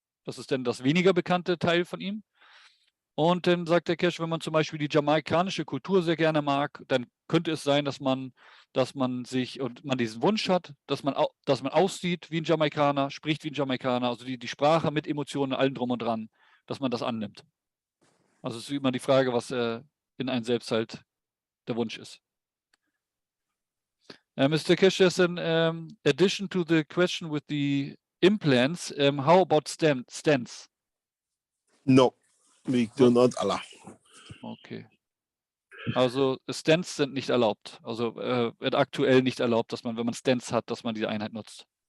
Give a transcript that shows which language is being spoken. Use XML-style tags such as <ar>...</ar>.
<de>Das ist dann das weniger bekannte Teil von ihm. Und dann sagt der Keshe, wenn man zum Beispiel die jamaikanische Kultur sehr gerne mag, dann könnte es sein, dass man diesen Wunsch hat, dass man aussieht wie ein Jamaikaner, spricht wie ein Jamaikaner, also die Sprache mit Emotionen, allem drum und dran, dass man das annimmt. Also es ist immer die Frage, was in einem selbst halt der Wunsch ist.</de> <en>Mr. Keshe, as an addition to the question with the implants, how about stents? No, we do not allow. Okay.</en> <de>Also Stents sind nicht erlaubt. Also wird aktuell nicht erlaubt, dass man, wenn man Stents hat, dass man diese Einheit nutzt.</de>